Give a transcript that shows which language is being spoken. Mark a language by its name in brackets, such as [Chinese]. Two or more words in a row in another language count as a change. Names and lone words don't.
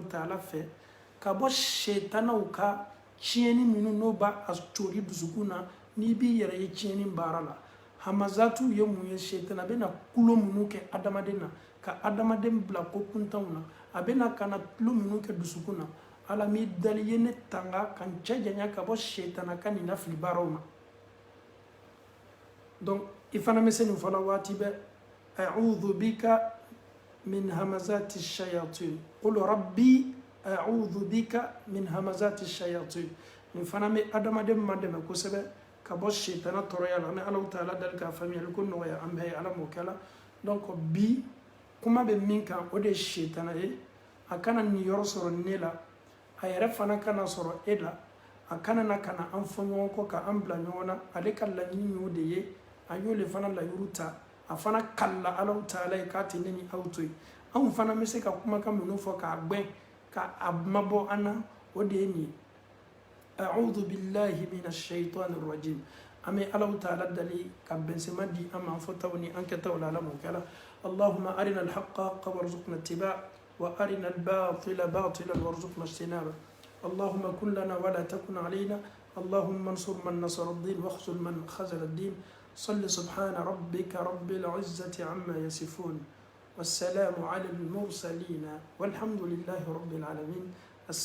[Bambara] Ta'ala fɛ ka bɔ setanaw ka tiɲɛni minnu n'o b'a cori dusukun na n'i b'i yɛrɛ ye tiɲɛni baara la hamazatu ye mun ye setana bɛ na kulo minnu kɛ adamaden na ka adamaden bila ko kuntanw na a bɛ na ka na tulo minnu kɛ dusukun na Ala mi daliyen ne tanga ka n cɛ janya ka bɔ setana ka nin nafili baaraw ma donc i fana bɛ se nin fɔ la waati bɛɛ [Arabic] أعوذ بك من همزات الشياطين قل رب أعوذ بك من همزات الشياطين [Bambara] nin fana bɛ adamaden ma dɛmɛ kosɛbɛ ka bɔ setana tɔɔrɔya la ni Alahu Ta'ala dali k'a faamuyali ko nɔgɔya an bɛɛ ye Ala m'o kɛla donc bi kuma bɛ min kan o de ye setana ye a kana nin yɔrɔ sɔrɔ ne la a yɛrɛ fana kana sɔrɔ e la a kana na ka na an fɔ ɲɔgɔn kɔ ka an bila ɲɔgɔn na ale ka laɲini y'o de ye a y'o le fana layiru ta a fana kalila Alahu Ta'ala ye k'a tɛ ne ni aw to yen anw fana bɛ se ka kumakan minnu fɔ k'a gbɛn k'a mabɔ an na o de ye nin ye [Arabic] أعوذ بالله من الشيطان الرجيم [Bambara] an bɛ Alahu Ta'ala dali ka bɛnsɛma di an ma an fɔtaw ni an kɛtaw la Ala m'o kɛla [Arabic] اللهم أرنا الحق حقا وارزقنا اتباعه وأرنا الباطل باطلا وارزقنا اجتنابه اللهم كن لنا ولا تكن علينا اللهم انصر من نصر الدين واخذل من خذل الدين. صل سبحان ربك رب العزة عما يصفون والسلام على المرسلين والحمد لله رب العالمين.